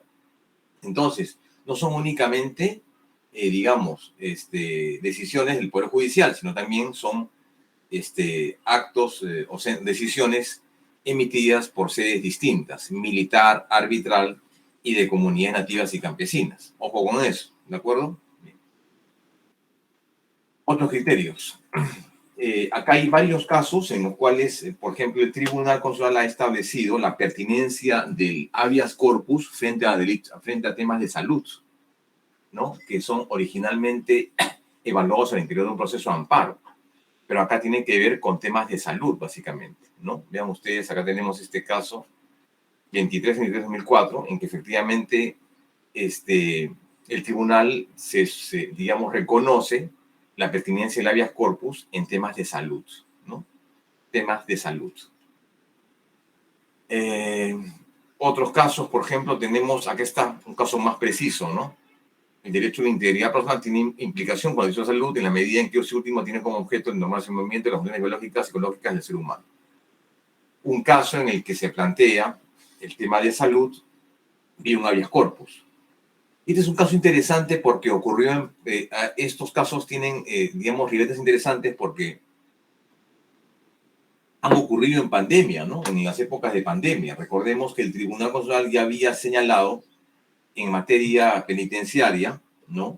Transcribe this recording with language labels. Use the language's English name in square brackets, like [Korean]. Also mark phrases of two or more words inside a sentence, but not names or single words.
[Spanish] Entonces, no son únicamente, digamos, decisiones del Poder Judicial, sino también son actos o decisiones emitidas por sedes distintas, militar, arbitral y de comunidades nativas y campesinas. Ojo con eso, ¿de acuerdo? Bien. Otros criterios. Acá hay varios casos en los cuales, por ejemplo, el Tribunal Constitucional ha establecido la pertinencia del [Latin] habeas corpus [Spanish] frente a temas de salud, ¿no? Que son originalmente evaluados al interior de un proceso de amparo. Pero acá tiene que ver con temas de salud, básicamente, ¿no? Vean ustedes, acá tenemos este caso, 23-23-2004, en que efectivamente el tribunal digamos, reconoce la pertinencia del [Latin] habeas corpus [Spanish] en temas de salud, ¿no? Temas de salud. Otros casos, por ejemplo, tenemos, acá está un caso más preciso, ¿no? El derecho a la integridad personal tiene implicación con el derecho a la salud en la medida en que ese último tiene como objeto el normal desenvolvimiento de las funciones biológicas y psicológicas del ser humano. Un caso en el que se plantea el tema de salud y un [Latin] habeas corpus. [Spanish] Este es un caso interesante porque ocurrió estos casos tienen, digamos, ribetes interesantes porque han ocurrido en pandemia, ¿no? En las épocas de pandemia. Recordemos que el Tribunal Constitucional ya había señalado en materia penitenciaria, ¿no?